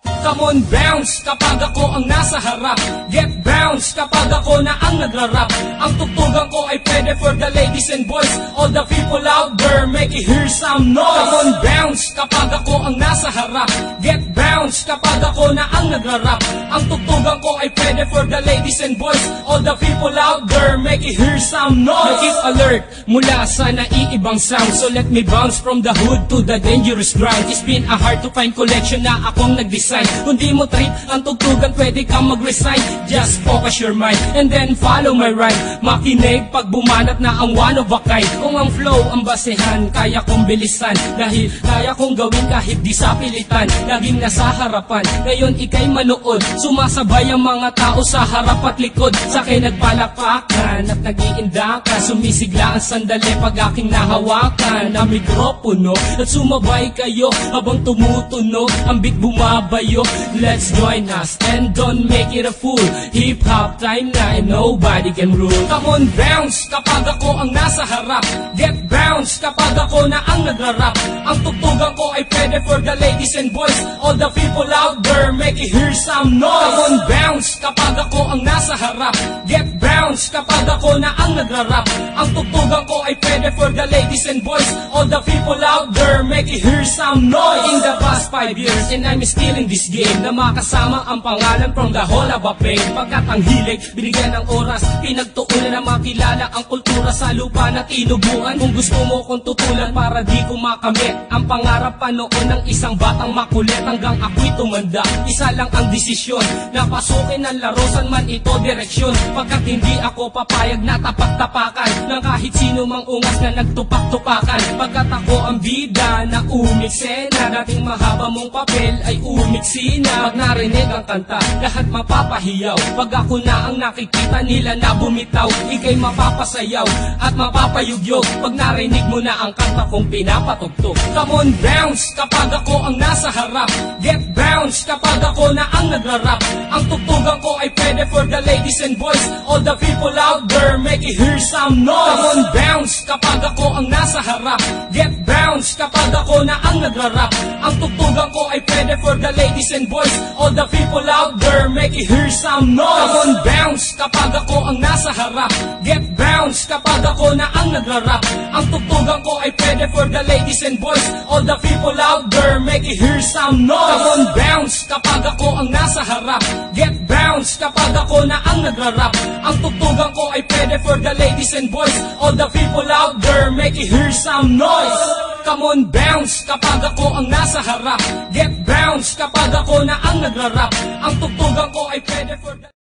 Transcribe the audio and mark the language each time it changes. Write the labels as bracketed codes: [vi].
[en] Come on, bounce [tl] kapag ako ang nasa harap. [en] Get bounce [tl] kapag ako na ang nagrarap. Ang tugtugan ko ay pwede [en] for the ladies and boys. All the people out there, make it hear some noise. Come on, bounce [tl] kapag ako ang nasa harap. [en] Get bounce [tl] kapag ako na ang nagrarap. Ang tugtugan ko ay pwede [en] for the ladies and boys. All the people out there, make it hear some noise. Keep alert [tl] mula sa naiibang [en] sound. So let me bounce from the hood to the dangerous grind. It's been a hard to find collection [tl] na akong nag-design. Kung di mo trip ang tugtugan, pwede kang mag-recite. [en] Just focus your mind and then follow my rhyme. [tl] Makinig pag bumanat na ang [en] one of a kind. [tl] Kung ang flow ang basehan, kaya kong bilisan. Dahil kaya kong gawin kahit di sa pilitan. Laging nasa harapan, ngayon ikay manood. Sumasabay ang mga tao sa harap at likod. Sa akin nagpalakpakan at nag-iindakan. Sumisigla ang sandali pag aking nahawakan na mikropono. At sumabay kayo habang tumutunog ang beat bumabayo. [en] Let's join us and don't make it a fool. Hip-hop time na and nobody can rule. Come on, bounce [tl] kapag ako ang nasa harap. [en] Get bounce [tl] kapag ako na ang nagrarap. Ang tugtugan ko ay pwede [en] for the ladies and boys. All the people out there, make it hear some noise. Come on, bounce [tl] kapag ako ang nasa harap. [en] Get bounce [tl] kapag ako na ang nagrarap. Ang tugtugan ko ay pwede [en] for the ladies and boys. All the people out there, make it hear some noise. In the past 5 years and I'm still in this game, [tl] na makasama ang pangalan [en] from the whole of a pain. [tl] Pagkat ang hilig, binigyan ng oras, pinagtuunan na makilala ang kultura sa lupa na tinubuan. Kung gusto mo kong tutulan para di ko makamit ang pangarap pa noon ng isang batang makulit. Hanggang ako'y tumanda, isa lang ang desisyon, na pasukin ang laro, san man ito direksyon. Pagkat hindi ako papayag na tapak-tapakan ng kahit kahit sino mang ungas na nagtupak-tupakan. Pagkat ako ang bida na umiksena, dating mahaba mong papel ay umiksi na. Pag narinig ang kanta, lahat mapapahiyaw. Pag ako na ang nakikita nila na bumitaw, ika'y mapapasayaw at mapapayugyog. Pag narinig mo na ang kanta kong pinapatugtog. [en] Come on, bounce [tl] kapag ako ang nasa harap. [en] Get bounce [tl] kapag ako na ang nagrarap. Ang tugtugan ko ay pwede [en] for the ladies and boys. All the people out there, make it hear some noise. Come on, bounce [tl] kapag ako ang nasa harap. [en] Get bounce [tl] kapag ako na ang nagrarap. Ang tugtugan ko ay pwede [en] for the ladies and boys. All the people out there, make it hear some noise. Come on, bounce [tl] kapag ako ang nasa harap. [en] Get bounce [tl] kapag ako na ang nagrarap. Ang tugtugan ko ay pwede [en] for the ladies and boys. All the people out there, make it hear some noise. Come on, bounce [tl] kapag ako ang nasa harap. [en] Get bounce [tl] kapag ako na ang nagrarap. Ang tugtugan ko ay pwede [en] for the ladies and boys. All the people out there, make it hear some noise. Come on, bounce [tl] kapag ako ang nasa harap. [en] Get bounce [tl] kapag ako na ang nagrarap. Ang tugtugan ko ay pwede [en] for the